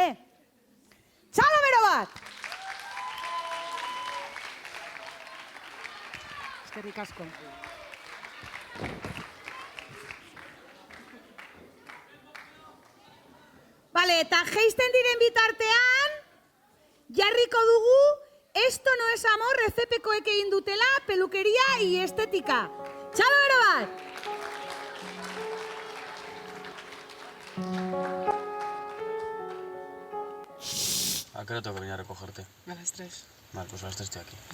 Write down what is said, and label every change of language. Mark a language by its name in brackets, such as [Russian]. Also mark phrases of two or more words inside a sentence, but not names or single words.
[Basque] Txalo bero bat! Eskerrik asko. Bale, eta geisten diren bitartean, jarriko dugu, [Spanish] esto no es amor, [Basque] rezepekoek egin dutela, [Spanish] pelukeria y estetika. [Basque] Txalo bero bat! [Spanish] ¿A qué hora tengo que venir a recogerte? A las 3. Vale, pues a las 3 estoy aquí.